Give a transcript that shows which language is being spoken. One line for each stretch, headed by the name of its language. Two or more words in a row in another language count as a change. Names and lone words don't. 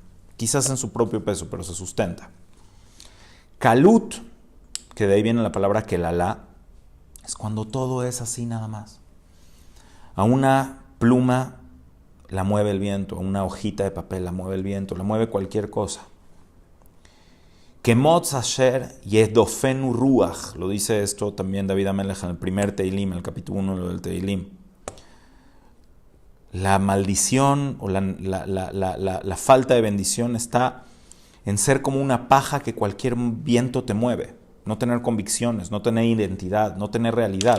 Spanish: Quizás en su propio peso, pero se sustenta. Kalut, que de ahí viene la palabra kelalá, es cuando todo es así nada más. A una pluma la mueve el viento, a una hojita de papel la mueve el viento, la mueve cualquier cosa.
Hebrew: כמץ אשר תדפנו רוח,
Spanish: lo dice esto también
Hebrew: דוד המלך
Spanish: en el primer Teilim, el capítulo 1 del Teilim. La maldición o la falta de bendición está en ser como una paja que cualquier viento te mueve, no tener convicciones, no tener identidad, no tener realidad.